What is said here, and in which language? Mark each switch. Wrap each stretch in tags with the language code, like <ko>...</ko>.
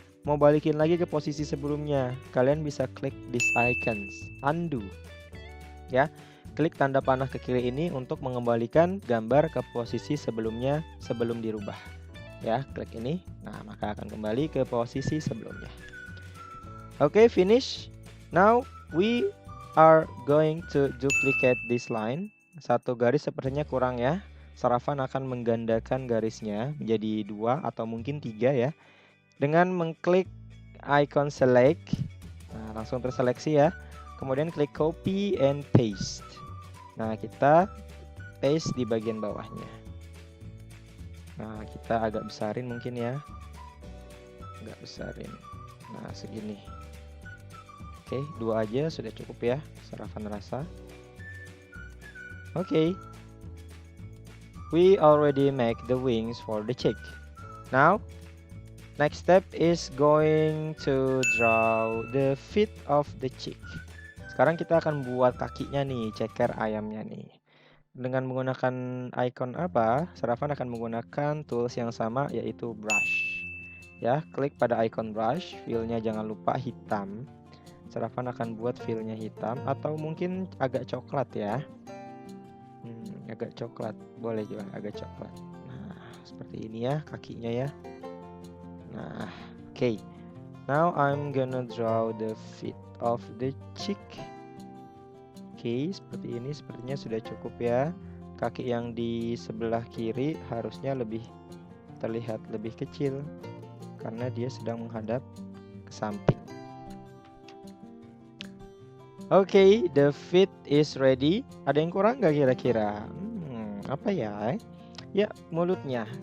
<id>Mau balikin lagi ke posisi sebelumnya. Kalian bisa klik</id> <en>these icons,</en> <id>undo. Ya, klik tanda panah ke kiri ini untuk mengembalikan gambar ke posisi sebelumnya sebelum dirubah. Ya, klik ini. Nah, maka akan kembali ke posisi sebelumnya.</id> <en>Oke, finish. Now we are going to duplicate this line.</en> <id>Satu garis sepertinya kurang ya. Sir Afan akan menggandakan garisnya menjadi 2 atau mungkin 3 ya. Dengan mengklik icon select. Nah, langsung terseleksi ya. Kemudian klik copy and paste. Nah, kita paste di bagian bawahnya. Nah, kita agak besarin mungkin ya. Agak besarin. Nah, segini. Oke, 2 aja sudah cukup ya. Sarapan rasa. Oke.</id> <en>We already make the wings for the chick. Now, next step is going to draw the feet of the chick.</en> <id>Sekarang kita akan buat kakinya nih, ceker ayamnya nih. Dengan menggunakan icon apa? Sarapan akan menggunakan tools yang sama, yaitu brush. Ya, klik pada icon brush, fillnya jangan lupa hitam. Sarapan akan buat fillnya hitam atau mungkin agak coklat ya. Agak coklat, boleh juga agak coklat. Nah, seperti ini ya kakinya ya. Nah, oke.</id> <en>Now I'm gonna draw the feet of the chick.</en> <id>Oke, seperti ini sepertinya sudah cukup ya. Kaki yang di sebelah kiri harusnya lebih terlihat lebih kecil karena dia sedang menghadap ke samping. Oke,</id> <en>the feet is ready.</en> <id>Ada yang kurang nggak kira-kira? Apa ya? Ya, mulutnya.</id>